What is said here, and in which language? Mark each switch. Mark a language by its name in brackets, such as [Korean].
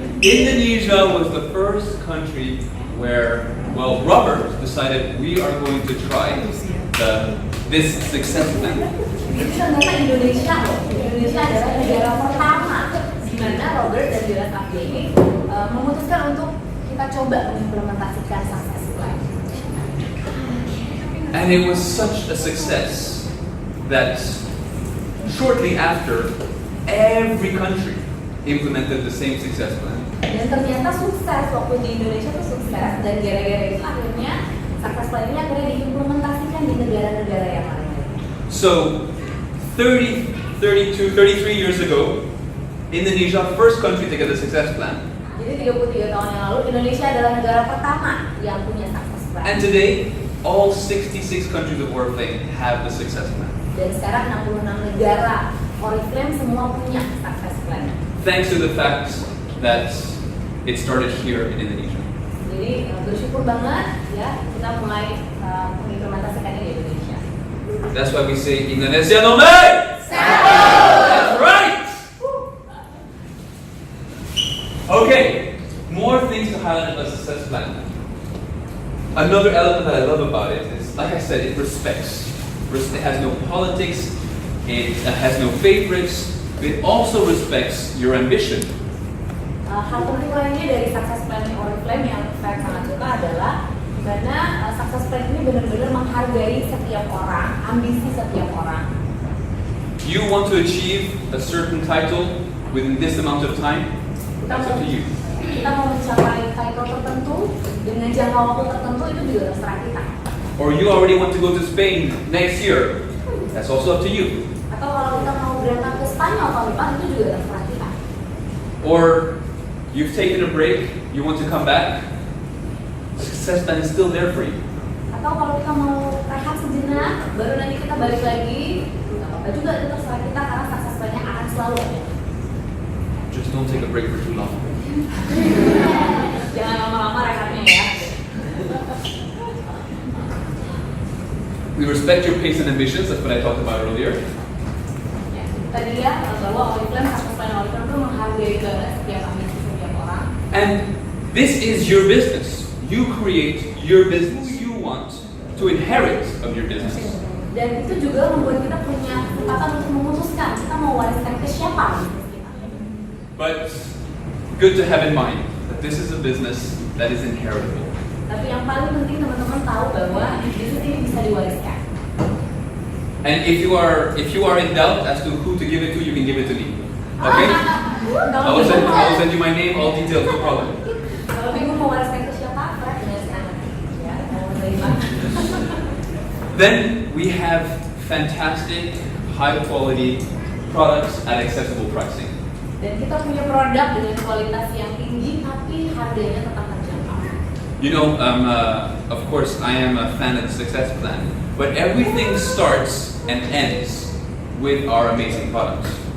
[English] Indonesia was the first country where, well, Robert decided we are going to try this success plan. [Indonesian] Itu ternyata Indonesia loh. Indonesia adalah negara pertama di mana Robert dan juga Ayo ini memutuskan untuk kita coba mengimplementasikan success plan. [English] And it was such a success that shortly after, every country implemented the same success plan. [Indonesian] Dan ternyata sukses waktu di Indonesia tuh sukses dan gara-gara itu akhirnya success plan ini akhirnya diimplementasikan di negara-negara yang lain. [English] So 33 years ago, Indonesia, first country to get a success plan. [Indonesian] Jadi 33 tahun yang lalu Indonesia adalah negara pertama yang punya success plan. [English] And today, all 66 countries of Oriflame have the success plan. [Indonesian] Dan sekarang 66 negara Oriflame semua punya success plan. [English] Thanks to the fact that it started here in Indonesia. [Indonesian] Jadi bersyukur banget ya kita mulai mengimplementasikan ini di Indonesia. [English] That's why we say Indonesia no me. That's right. Okay, more things to highlight about success plan. Another element that I love about it is, like I said, it respects. It has no politics. It has no favorites. It also respects your ambition. [Indonesian] Hal penting lainnya dari success plan Oriflame yang saya sangat suka adalah karena success plan ini benar-benar menghargai setiap orang, ambisi setiap orang. [English] You want to achieve a certain title within this amount of time? That's up to you. [Indonesian] Kita mau mencapai title tertentu dengan jangka waktu tertentu itu juga terserah kita. [English] Or you already want to go to Spain next year? That's also up to you. [Indonesian] Atau kalau kita mau berangkat ke Spanyol tahun depan itu juga terserah kita. [English] Or you've taken a break, you want to come back? success plan is still there for you. [Indonesian] Atau kalau kita mau rehat sejenak, baru nanti kita balik lagi, nggak apa-apa juga, itu terserah kita karena sukses plan-nya akan selalu ada. [English] Just don't take a break for too long. [Indonesian] Jangan lama-lama rehatnya ya. [English] We respect your pace and ambitions. That's what I talked about earlier. [Indonesian] Ya, tadi ya bahwa Oriflame, sukses plan Oriflame itu menghargai banget setiap ambisi setiap orang. [English] And this is your business. You create your business. Who you want to inherit of your business. [Indonesian] Dan itu juga membuat kita punya kesempatan untuk memutuskan kita mau wariskan ke siapa bisnis kita. [English] But good to have in mind that this is a business that is inheritable. [Indonesian] Tapi yang paling penting teman-teman tahu bahwa bisnis ini bisa diwariskan. [English] And if you are in doubt as to who to give it to, you can give it to me. Okay? I will send you my name, all details, no problem. [Indonesian] Kalau bingung mau wariskan ke siapa, Fred dengan sekarang. Ya, mau menerima. [English] Then we have fantastic, high quality products at accessible pricing. [Indonesian] Dan kita punya produk dengan kualitas yang tinggi tapi harganya tetap terjangkau. [English] You know, of course, I am a fan of the success plan, but everything starts and ends with our amazing products.